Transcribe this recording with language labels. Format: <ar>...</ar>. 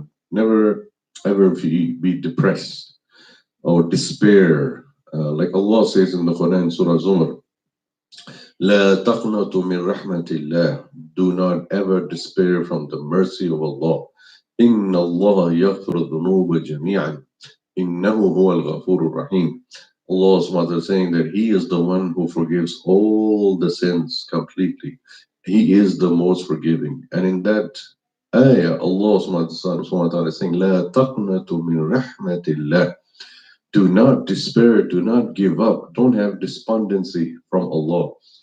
<en>Never ever be depressed or despair. Like Allah says in the Quran, Surah Zumar,</en> <ar>لا تقنطوا من رحمة الله.</ar> <en>Do not ever despair from the mercy of Allah.</en> <ar>إن الله يغفر الذنوب جميعا. إنه هو الغفور الرحيم.</ar> <en>Allah subhanahu wa ta'ala is saying that He is the one who forgives all the sins completely. He is the most forgiving. And in that ayah, Allah subhanahu wa ta'ala is saying,</en> <ar>لا تقنطوا من رحمة الله.</ar> <en>Do not despair, do not give up, don't have despondency from Allah.</en>